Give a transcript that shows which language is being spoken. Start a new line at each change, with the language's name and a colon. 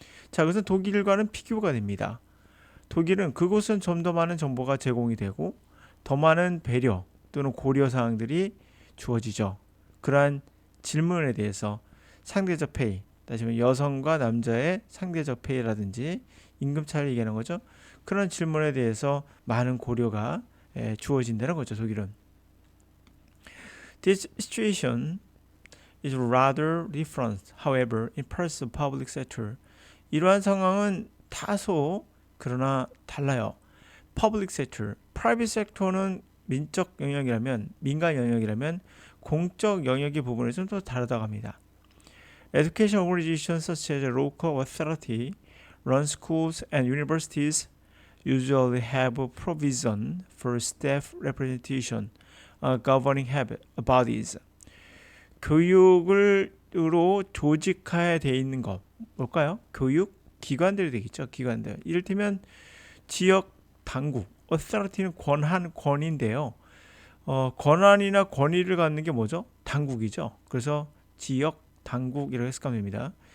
Korean: 자, 그것은 독일과는 비교가 됩니다. 독일은 그곳은 좀 더 많은 정보가 제공이 되고 더 많은 배려 또는 고려 사항들이 주어지죠. 그러한 질문에 대해서 상대적 페이, 다시 말해 여성과 남자의 상대적 페이라든지 임금 차이를 얘기하는 거죠. 그런 질문에 대해서 많은 고려가 주어진다는 거죠. 독일은.
English: This situation is rather different, however, in parts of public sector.
Korean: 이러한 상황은 다소 그러나 달라요. Public sector, private sector는 민적 영역이라면, 민간 영역이라면 공적 영역의 부분에 좀 더 다르다고 합니다.
English: Education organizations such as local authority run schools and universities usually have provision for staff representation, governing bodies.
Korean: 교육으로 조직화되어 있는 것 뭘까요? 교육 기관들이 되겠죠. 기관들. 이를테면 지역 당국, authority는 권한, 권인데요. 권한이나 권위를 갖는 게 뭐죠? 당국이죠. 그래서 지역 당국이라고 해석하면 됩니다.